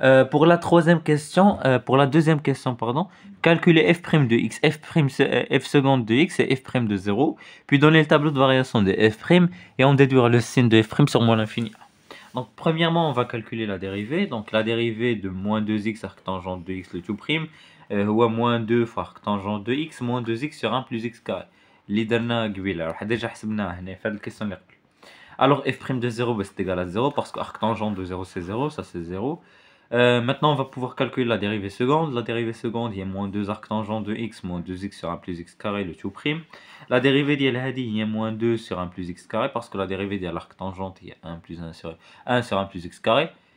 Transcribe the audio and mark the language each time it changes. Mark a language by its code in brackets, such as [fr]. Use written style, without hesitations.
[fr] Pour la deuxième question, pardon, calculer f' de x, f seconde de x et f' de 0, puis donner le tableau de variation de f' et en déduire le signe de f' sur moins l'infini. Donc premièrement, on va calculer la dérivée. Donc la dérivée de moins 2x arctangente de x le tout prime, ou à moins 2 fois arctangente de x, moins 2x sur 1 plus x carré. [ar] اللي درنا قبيله راح déjà حسبناه هنا في هذه الكيسيون اللي قبل. [fr] Alors f' de 0 c'est égal à 0 parce que arctangente de 0 c'est 0, ça c'est 0. Maintenant, on va pouvoir calculer la dérivée seconde. La dérivée seconde, il y a moins 2 arctangent de x, moins 2x sur 1 plus x carré, le tout prime. La dérivée il y a moins 2 sur 1 plus x carré, parce que la dérivée de l'arctangente, il y a 1 plus 1 sur 1 plus x carré.